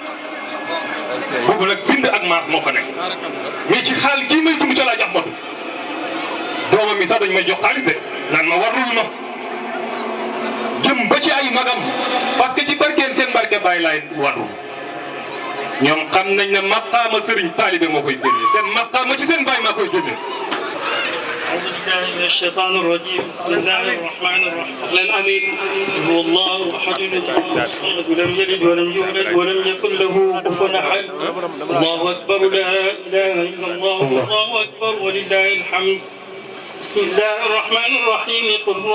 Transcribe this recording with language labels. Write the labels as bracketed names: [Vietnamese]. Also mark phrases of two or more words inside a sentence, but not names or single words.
[Wolof] boobu nag bind ak maas moo fa nekk mais ci xaal gii may dund ci Alaaji Ahmadu doomam mi sax dañ may jox xaalis de naan ma warul ma jëm ba ci ay magam parce que ci barkeem seen barke bàyyi laay warul ñoom xam nañ ne maqaama sëriñ taalibe moo koy génne seen maqaama ci seen bàyyi maa koy génne [Arabic] أعوذ بالله من الشيطان الرجيم بسم الله الرحمن الرحيم آمين هو الله أحد الله الصمد لم يلد ولم يولد ولم يكن له كفوا أحد الله أكبر لا إله إلا الله الله أكبر ولله الحمد بسم الله الرحمن الرحيم قل هو